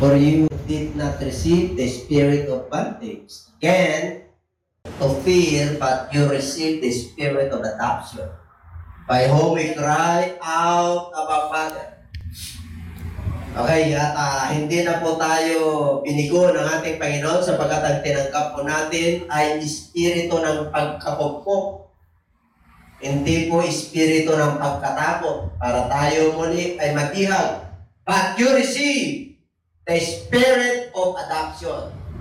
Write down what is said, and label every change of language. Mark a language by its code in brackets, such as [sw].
[en] For you did not receive the spirit of bondage again to fear, but you received the spirit of adoption, by whom we cry out, Abba, Father. Okay, [tl] at hindi na po tayo binigo ng ating Panginoon sapagkat ang tinanggap po natin ay espiritu ng pagkapugpok. Hindi po espiritu ng pagkatakot para tayo muli ay matihag. [en] But you receive the spirit of adoption.